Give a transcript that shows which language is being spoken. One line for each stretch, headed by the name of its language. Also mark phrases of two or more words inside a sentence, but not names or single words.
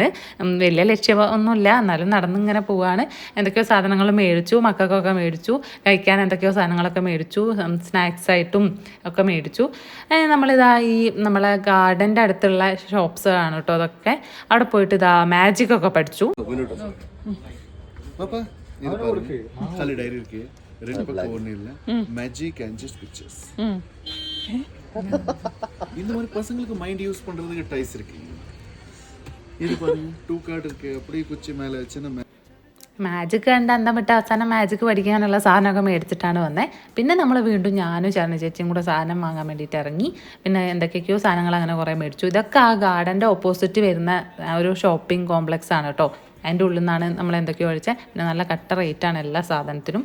Malayalam: വലിയ ലക്ഷ്യമൊന്നുമില്ല, എന്നാലും നടന്നിങ്ങനെ പോവുകയാണ്. എന്തൊക്കെയോ സാധനങ്ങൾ മേടിച്ചു, മക്കൾക്കൊക്കെ മേടിച്ചു. കഴിക്കാൻ എന്തൊക്കെയോ സാധനങ്ങളൊക്കെ മേടിച്ചു, സ്നാക്സ് ആയിട്ടും ഒക്കെ മേടിച്ചു. നമ്മളിതാ ഈ നമ്മളെ ഗാർഡൻ്റെ അടുത്തുള്ള ഷോപ്സ് ആണ് കേട്ടോ അതൊക്കെ. അവിടെ പോയിട്ട് ഇതാ മാജിക് ഒക്കെ പഠിച്ചു.
Tamil: டைரி இருக்கு, ரெண்டு பக்கம் ஒண்ணு இல்ல,
English: magic and just pictures.
Tamil: இந்த மாதிரி பசங்களுக்கு
English: mind use
Tamil: பண்றதுக்கு டைஸ் இருக்கு. இது பாருங்க, 2 கார்டு இருக்கு, அப்படியே குச்சி மேல வச்சுனா
Malayalam: മാജിക് കണ്ട് അന്തം വിട്ട് അവസാനം മാജിക് പഠിക്കാനുള്ള സാധനമൊക്കെ മേടിച്ചിട്ടാണ് വന്നത്. പിന്നെ നമ്മൾ വീണ്ടും ഞാനും ചരണ ചേച്ചിയും കൂടെ സാധനം വാങ്ങാൻ വേണ്ടിയിട്ട് ഇറങ്ങി. പിന്നെ എന്തൊക്കെയൊക്കെയോ സാധനങ്ങൾ അങ്ങനെ കുറേ മേടിച്ചു. ഇതൊക്കെ ആ ഗാർഡൻ്റെ ഓപ്പോസിറ്റ് വരുന്ന ഒരു
English: shopping complex
Malayalam: ആണ് കേട്ടോ. അതിൻ്റെ ഉള്ളിൽ നിന്നാണ് നമ്മൾ എന്തൊക്കെയോ കഴിച്ചത്. പിന്നെ നല്ല കട്ട റേറ്റാണ് എല്ലാ സാധനത്തിനും.